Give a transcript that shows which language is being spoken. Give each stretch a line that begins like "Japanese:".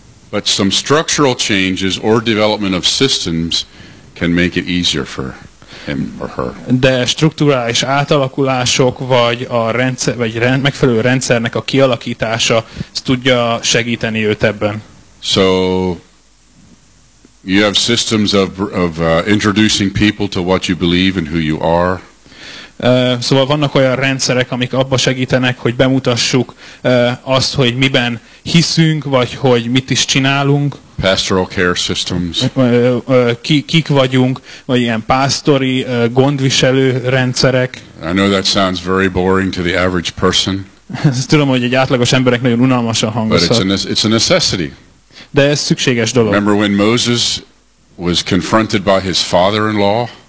English: But some structural changes or development of systems can make it easier for him or her.
Hungarian: De strukturális átalakulások vagy a rendszer vagy megfelelő rendszernek a kialakítása tudja segíteni őt ebben.
English: So you have systems of introducing people to what you believe and who you are.
Hungarian: Szóval vannak olyan rendszerek, amik abba segítenek, hogy bemutassuk azt, hogy miben hiszünk, vagy hogy mit is csinálunk.
English: Pastoral care systems.
Hungarian: Kik vagyunk, vagy ilyen pásztori gondviselő rendszerek.
English: I know that sounds very boring to the average person.
Hungarian: Tudom, hogy egy átlagos emberek nagyon unalmasan hangozhat.
English: But it's a necessity.
Hungarian: De ez szükséges dolog.
English: Remember when Moses was confronted by his father-in-law?